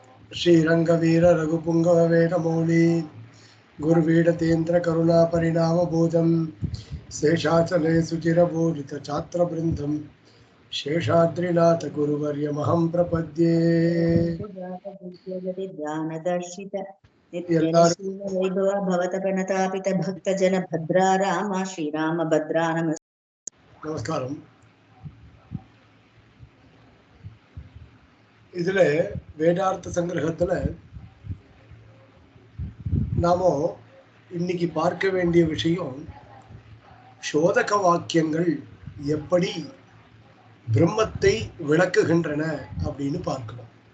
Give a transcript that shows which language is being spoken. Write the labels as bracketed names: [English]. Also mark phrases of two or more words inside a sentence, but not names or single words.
[Sanskrit] श्रीरंगवीर रघुपुंगवेणमौली गुरुवीडतेन्द्र करुणा परिणाम भूतं शेषाचले सुचिरबोधित छात्रवृन्दं शेषाद्रिनाथ गुरुवर्यमहं प्रपद्ये वैभव भवत प्रणतापित भक्तजन भद्रा राम श्रीराम भद्रा [Tamil] நமஸ்காரம். இதுல வேதார்த்த சங்கிரகத்துல நாம இன்னைக்கு பார்க்க வேண்டிய விஷயம் சோதக வாக்கியங்கள் எப்படி பிரம்மத்தை விளக்குகின்றன அப்படின்னு பார்க்கணும்.